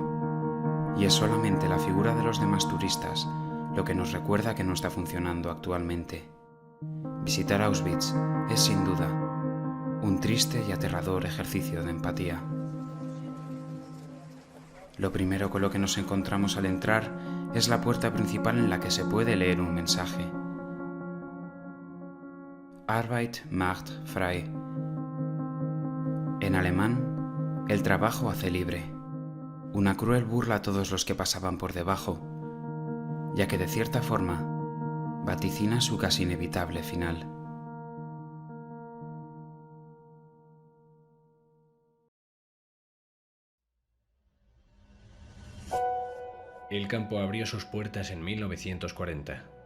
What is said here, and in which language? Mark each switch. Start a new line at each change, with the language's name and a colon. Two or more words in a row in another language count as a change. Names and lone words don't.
Spanish: Y es solamente la figura de los demás turistas lo que nos recuerda que no está funcionando actualmente. Visitar Auschwitz es sin duda un triste y aterrador ejercicio de empatía. Lo primero con lo que nos encontramos al entrar es la puerta principal en la que se puede leer un mensaje.
German: Arbeit macht frei.
Spanish: En alemán, el trabajo hace libre. Una cruel burla a todos los que pasaban por debajo, ya que de cierta forma vaticina su casi inevitable final. El campo abrió sus puertas en 1940.